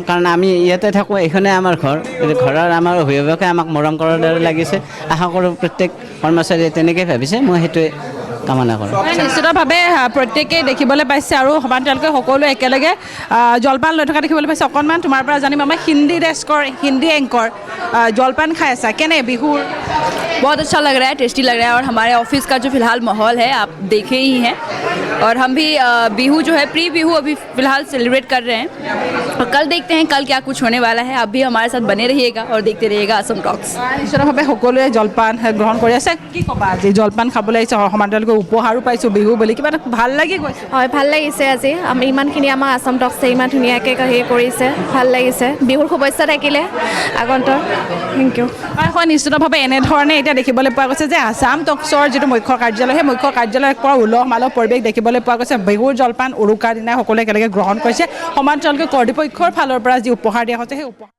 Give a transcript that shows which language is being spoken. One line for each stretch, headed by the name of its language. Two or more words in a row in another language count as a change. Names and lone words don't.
Assamese: কাৰণ আমি ইয়াতে থাকোঁ, এইখনে আমাৰ ঘৰৰ আমাৰ অভিভাৱকে আমাক মৰম কৰাৰ দৰে লাগিছে। আশা কৰোঁ প্ৰত্যেক কৰ্মচাৰীয়ে তেনেকৈ ভাবিছে, মই সেইটোৱে কামনা কৰোঁ। নিশ্চিতভাৱে প্ৰত্যেকেই দেখিবলৈ পাইছে, আৰু সমান্তৰালকৈ সকলোৱে একেলগে জলপান লৈ থকা দেখিবলৈ পাইছে। অকণমান তোমাৰ পৰা জানিম, আমাৰ হিন্দী এংকৰ জলপান খাই আছা, কেনে বিহুৰ?
Hindi: बहुत अच्छा लग रहा है, टेस्टी लग रहा है। और हमारे ऑफिस का जो फिलहाल माहौल है आप देखे ही हैं, और हम भी बिहू जो है प्री बिहू अभी फिलहाल सेलिब्रेट कर रहे हैं और कल देखते हैं कल क्या कुछ होने वाला है आप भी हमारे साथ बने रहिएगा और देखते रहिएगा असम टॉक्स
Assamese: নিশ্চিতভাৱে সকলোৱে জলপান গ্ৰহণ কৰি আছে কি ক'বা আজি জলপান খাবলৈ আহিছে সমান্তৰালকৈ উপহাৰো পাইছোঁ বিহু বুলি কিবা এটা ভাল লাগি গৈছে হয় ভাল লাগিছে আজি আমি ইমানখিনি আমাৰ আসাম টক্সে ইমান ধুনীয়াকৈ হেৰি কৰিছে ভাল লাগিছে বিহুৰ শুভেচ্ছা থাকিলে আগন্তুক
English: thank you
Assamese: হয় নিশ্চিতভাৱে এনেধৰণে এতিয়া দেখিবলৈ পোৱা গৈছে যে আসাম টক্সৰ যিটো মুখ্য কাৰ্যালয় সেই মুখ্য কাৰ্যালয়ৰ পৰা উলহ মালহ পৰিৱেশ দেখিবলৈ পোৱা গৈছে বিহুৰ জলপান উৰুকাৰ দিনাই সকলোৱে একেলগে গ্ৰহণ কৰিছে সমান্তৰালকৈ কৰ্তৃপক্ষৰ ফালৰ পৰা যি উপহাৰ দিয়া হৈছে সেই উপহাৰ